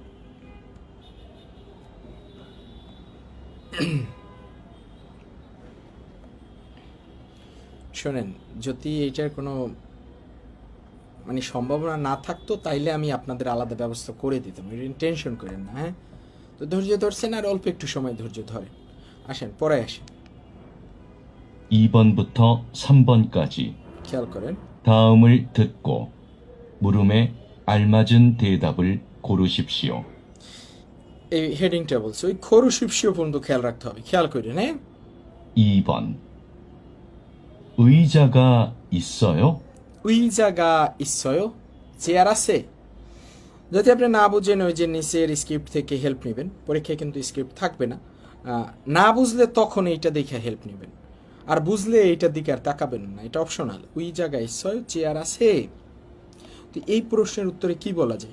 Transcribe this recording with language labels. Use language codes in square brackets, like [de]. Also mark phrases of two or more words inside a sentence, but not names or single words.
[bn] হ্যাঁ, শোনেন, যদি এইটার কোনো মানে সম্ভাবনা না থাকতো তাইলে আমি আপনাদের আলাদা ব্যবস্থা করে দিতাম, এটা টেনশন করেন না। হ্যাঁ, তো ধৈর্য ধরছেন, আর অল্প একটু সময় ধৈর্য ধরেন। আসেন পরে আসেন, [ko] 2번부터 3번까지 [bn] খেয়াল করেন। [ko] 다음을 듣고 물음에 알맞은 대답을 고르십시오. [bn] এই হেডিংটা বলছে, ওই খরুশিপসিও পর্যন্ত খেয়াল রাখতে হবে, খেয়াল করেন। হ্যাঁ, [ko] 2번 의자가 있어요? 의자가 있어요, [bn] চেয়ার আছে। যদি আপনি না বুঝেন, ওই যে নিচের স্ক্রিপ্ট থেকে হেল্প নেবেন, পরীক্ষায় কিন্তু স্ক্রিপ্ট থাকবে না। না বুঝলে তখন এইটা দেখে হেল্প নেবেন, আর বুঝলে এইটার দিকে আর তাকাবেন না, এটা অপশনাল। [ko] 의자가 있어요, [bn] চেয়ার আছে। তো এই প্রশ্নের উত্তরে কি বলা যায়?